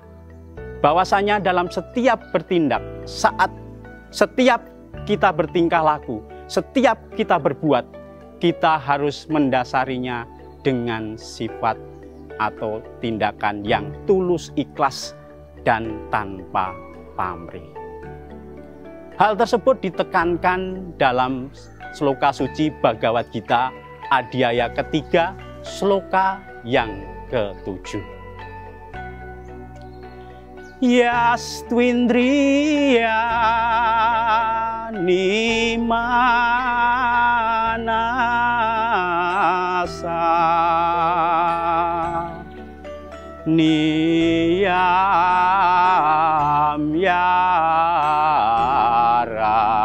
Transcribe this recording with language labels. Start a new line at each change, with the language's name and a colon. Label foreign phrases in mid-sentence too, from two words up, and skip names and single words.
Indonesian: Bahwasanya dalam setiap bertindak, saat setiap kita bertingkah laku, setiap kita berbuat, kita harus mendasarinya dengan sifat atau tindakan yang tulus ikhlas dan tanpa pamrih. Hal tersebut ditekankan dalam sloka suci Bhagavad Gita Adhyaya ketiga, sloka yang ke-7.
Sanskrit: Yastvindriya nimanasa niyam yara